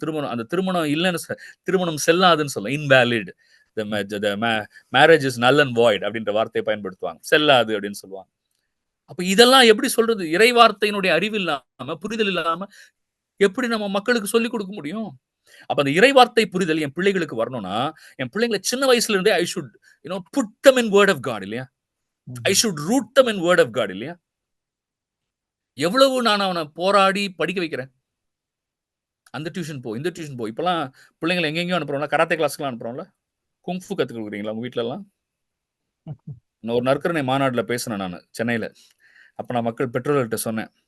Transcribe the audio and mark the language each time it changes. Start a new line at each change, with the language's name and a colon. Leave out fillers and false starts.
Tamil: திருமணம் அந்த திருமணம் இல்லைன்னு திருமணம் செல்லாதுன்னு சொல்லும்.
English: invalid, marriage is null and void
Tamil: அப்படின்ற வார்த்தையை பயன்படுத்துவாங்க. செல்லாது அப்படின்னு சொல்லுவாங்க. அப்ப இதெல்லாம் எப்படி சொல்றது? இறை வார்த்தையினுடைய அறிவு இல்லாம, புரிதல் இல்லாம எப்படி நம்ம மக்களுக்கு சொல்லிக் கொடுக்க முடியும்? அப்ப அந்த இறை வார்த்தை புரிதல் என் பிள்ளைகளுக்கு வரணும்னா, என் பிள்ளைங்களை சின்ன வயசுல இருந்தே
English: I should put them in word of God
Tamil: இல்லையா?
English: I should root them in word of God
Tamil: இல்லையா? எவ்வளவு நான் அவனை போராடி படிக்க வைக்கிறேன். அந்த டியூஷன் போ, இந்த டியூஷன் போ. இப்பெல்லாம் பிள்ளைங்களை எங்கெங்கயோ அனுப்புறோம்ல, கராத்தே கிளாஸ்க்குலாம் அனுப்புறோம்ல. குங்ஃபு கத்துக் கொடுக்குறீங்களா உங்க வீட்ல எல்லாம்? நான் ஒரு நற்கருணை மாநாடுல பேசினேன் நானு சென்னையில. அப்ப நான் மக்கள் பெற்றோர்கள்ட்ட சொன்னேன்.